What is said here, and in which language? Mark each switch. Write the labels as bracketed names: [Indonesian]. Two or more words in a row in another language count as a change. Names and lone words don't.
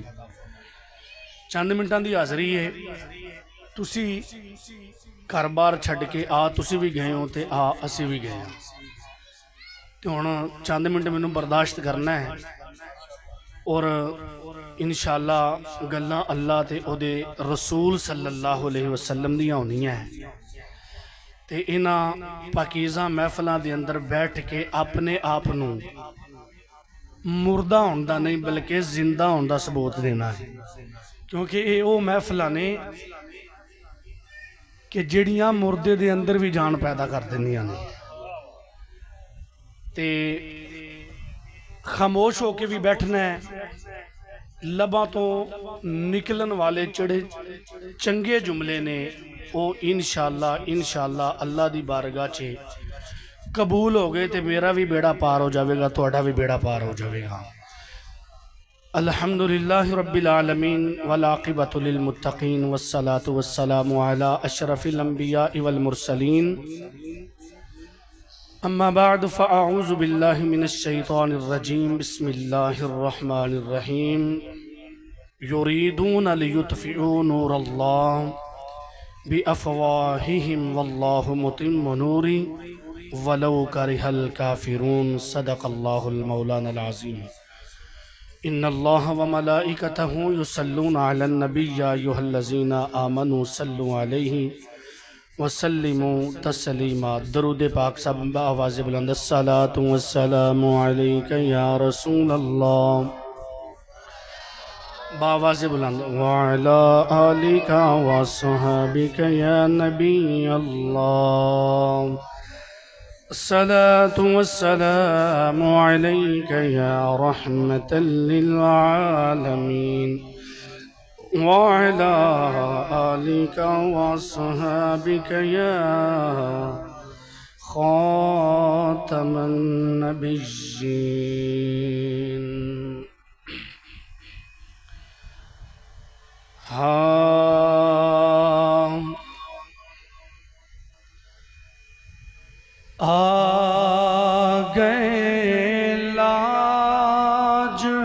[Punjabi] چند منٹاں دی حاضری ہے، تسی گھر بار چھڈ کے تسی بھی گئے ہو تے اسی بھی گئے ہوں، تو ہن چند منٹ مینوں برداشت کرنا ہے، اور انشاءاللہ گلاں اللہ تے او دے رسول صلی اللہ علیہ وسلم دیاں ہونیاں ہیں، تے انہاں پاکیزہ محفلاں دے اندر بیٹھ کے اپنے آپ نوں مردہ ہون دا نہیں بلکہ زندہ ہون دا ثبوت دینا ہے، کیونکہ یہ وہ محفلاں نے کہ جڑیاں مردے دے اندر بھی جان پیدا کر دینیاں نے، تے خاموش ہو کے بھی بیٹھنا ہے، لباں تو نکلن والے چڑے چنگے جملے نے وہ انشاءاللہ اللہ دی بارگاہ چے قبول ہو گئے تے میرا بھی بیڑا پار ہو جاوے گا، تہاڈا بھی بیڑا پار ہو جاوے گا۔ [Arabic] الحمدللہ رب العالمین والعاقبۃ للمتقین والصلاة والسلام علی اشرف الانبیاء والمرسلین، اما بعد فاعوذ باللہ من الشیطان الرجیم بسم اللہ الرحمن الرحیم۔ یریدون لیطفئوا نور اللہ بافواہہم واللہ متم نورہ ولو کرہ الکافرون۔ صدق اللہ المولانا العظیم۔ ان اللہ وملائکتہ یصلون علی النبی یا ایھا الذین آمنوا صلوا علیہ وسلموا تسلیما۔ [Urdu] درود پاک سب بآواز بلند۔ [Arabic] الصلاۃ والسلام علیک یا رسول اللہ، [Urdu] بآواز بلند۔ [Arabic] وعلی آلک وصحبک یا نبی اللہ، الصلاة والسلام عليك يا رحمة للعالمين، وعلى آلك وصحابك يا خاتم النبيين۔ [Punjabi] آ گئے لاج